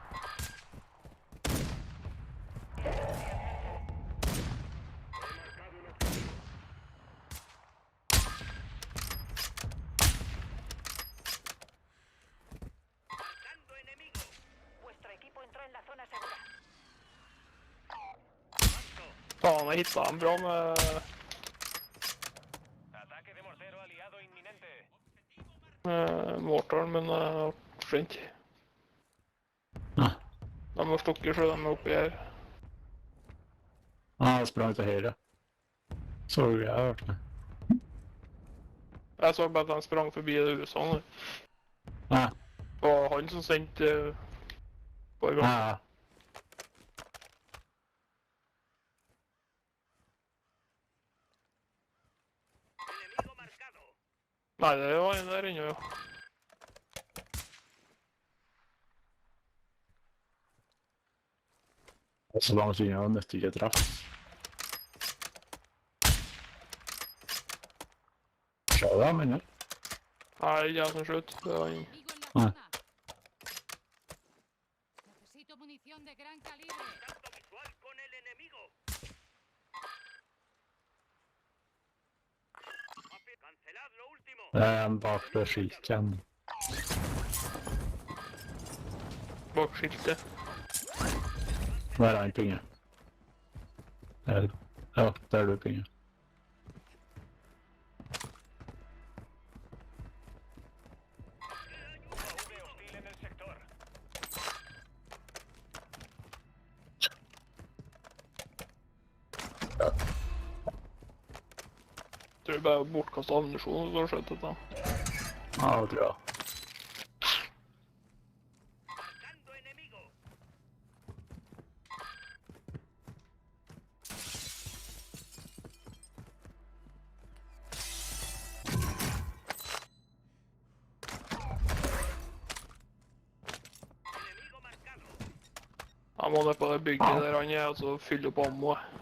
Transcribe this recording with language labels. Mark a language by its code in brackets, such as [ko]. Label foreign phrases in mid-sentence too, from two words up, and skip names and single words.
[es] Marcando enemigo. Vuestro equipo entró en la zona segura. [no] Faen, jeg hitta en bra med [es] Ataque de mortero aliado inminente. [no] mortaren, men forsvant. Ah, De har stukket så de er oppi her. han sprang til høyre. Så du jeg hørte det? Jeg så bare at de sprang forbi det huset. Ah, Det var han som sendte forrige gang. ah. [es] Enemigo marcado. [no] Nei, det var en der inne, jo. Så langt unna nytter ikke å treffe. Se det, men Nei, ikke jeg som skjøt. Det var en... [es] Enemigo en la Ah. zona. Necesito munición de gran calibre. Contacto visual con el enemigo. Cancelad lo último. [no] det er en bak det skiltet. Bak skiltet. Der er en pinge. Ja, der er du pinge. [es] UAV hostil en el sector. [no] Tror det bare er bortkastet ammunisjon og så skjøt etter dem. Ja, det tror jeg. [es] Marcando enemigo. Enemigo marcado. [no] Jeg må ned på det bygget der han er, og så fylle opp ammo.